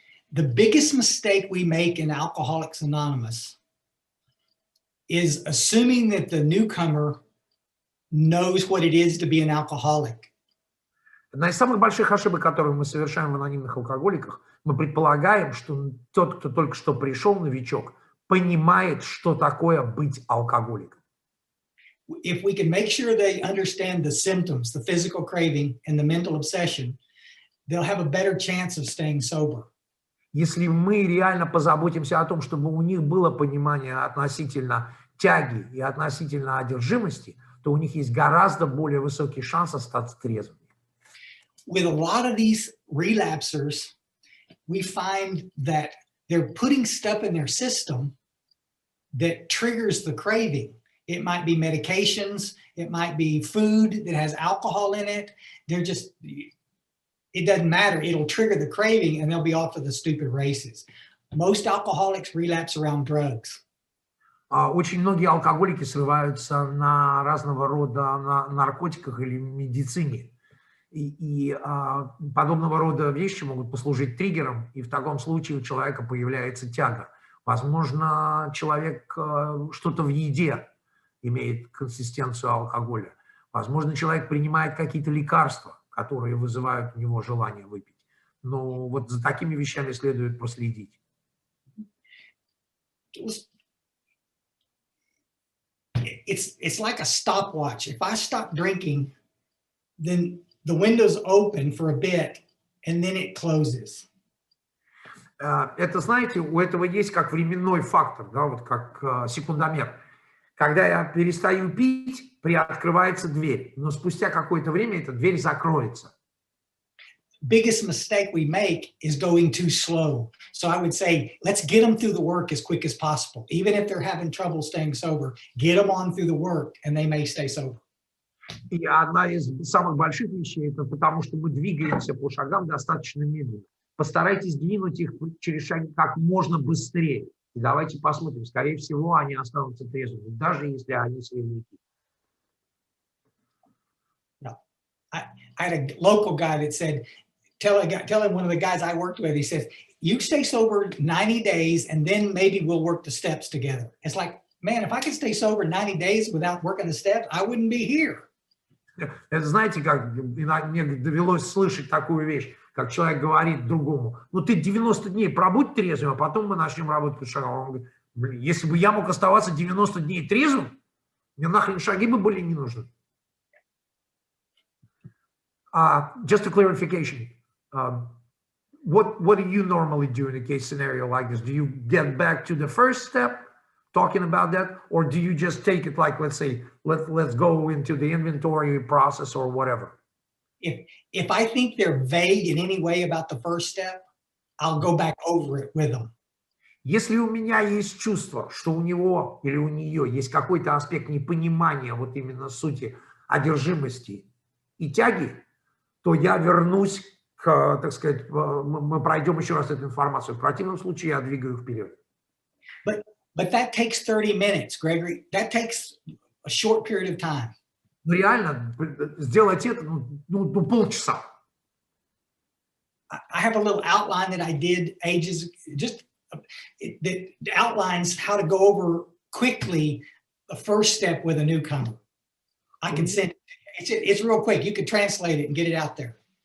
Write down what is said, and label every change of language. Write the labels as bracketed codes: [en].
[en] The biggest mistake we make in Alcoholics Anonymous is assuming that the newcomer knows what it is to be an alcoholic. [ru] Одна из самых больших ошибок, которые мы совершаем в анонимных алкоголиках, мы предполагаем, что тот, кто только что пришел, новичок, понимает, что такое быть алкоголиком. [en] If we can make sure they understand the symptoms, the physical craving and the mental obsession, they'll have a better chance of staying sober. [ru] Если мы реально позаботимся о том, чтобы у них было понимание относительно тяги и относительно одержимости, то у них есть гораздо более высокий шанс остаться трезвыми. [en] With a lot of these relapsers, we find that they're putting stuff in their system that triggers the craving. It might be medications, it might be food that has alcohol in it. It doesn't matter, it'll trigger the craving and they'll be off to the stupid races. Most alcoholics relapse around drugs. [ru] Очень многие алкоголики срываются на разного рода наркотиках или медицине. И подобного рода вещи могут послужить триггером, и в таком случае у человека появляется тяга. Возможно, человек что-то в еде имеет консистенцию алкоголя. Возможно, человек принимает какие-то лекарства, которые вызывают у него желание выпить. Но вот за такими вещами следует проследить. [en] It's like a stopwatch. If I stop drinking, then the window's open for a bit, and then it closes. [ru] Это, знаете, у этого есть как временной фактор, да, вот как секундомер. Когда я перестаю пить, приоткрывается дверь, но спустя какое-то время эта дверь закроется. [en] Biggest mistake we make is going too slow. So I would say, let's get them through the work as quick as possible. Even if they're having trouble staying sober, get them on through the work and they may stay sober. [ru] И одна из самых больших вещей, это потому что мы двигаемся по шагам достаточно медленно. Постарайтесь двинуть их через шаги как можно быстрее. И давайте посмотрим, скорее всего, они останутся трезвыми, даже если они средники. [en] I had a local guy that said, telling one of the guys I worked with, he says, you stay sober 90 days and then maybe we'll work the steps together. It's like, man, if I could stay sober 90 days without working the steps, I wouldn't be here. [ru] Это знаете, как мне довелось слышать такую вещь, как человек говорит другому, ну ты 90 дней пробудь трезвым, а потом мы начнем работать по шагам. Он говорит, блин, если бы я мог оставаться 90 дней трезвым, мне нахрен шаги бы были не нужны. [en] Just a clarification. What do you normally do in a case scenario like this? Do you get back to the first step, talking about that, or do you just take it like, let's say, let's go into the inventory process or whatever? If I think they're vague in any way about the first step, I'll go back over it with them. [ru] Если у меня есть чувство, что у него или у нее есть какой-то аспект непонимания вот именно сути одержимости и тяги, то я вернусь к, так сказать, мы пройдем еще раз эту информацию. В противном случае я двигаю вперед. [en] But that takes 30 minutes, Gregory. That takes a short period of time. [ru] Ну реально сделать это, полчаса. [en] I have a little outline that I did ages, just that outlines how to go over quickly the first step with a newcomer. I can send it's real quick. You can translate it and get it out there.